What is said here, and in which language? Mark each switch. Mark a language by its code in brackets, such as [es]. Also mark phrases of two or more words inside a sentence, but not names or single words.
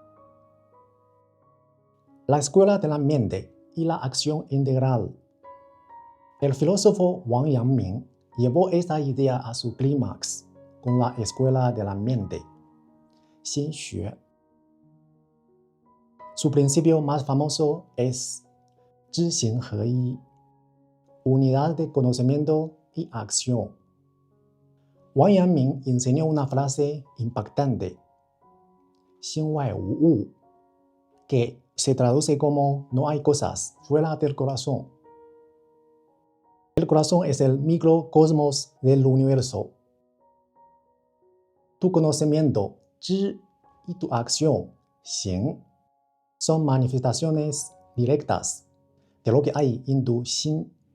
[es] La escuela de la mente y la acción integral. El filósofo Wang Yangming llevó esta idea a su clímax con la escuela de la mente, Xinxue. Su principio más famoso es [zh] 知行合一, [es] unidad de conocimiento y acción. Wang Yangming enseñó una frase impactante, [zh] 心外无物, [es] que se traduce como no hay cosas fuera del corazón. El corazón es el microcosmos del universo. Tu conocimiento, 知, y tu acción, 行, son manifestaciones directas de lo que hay en tu xin.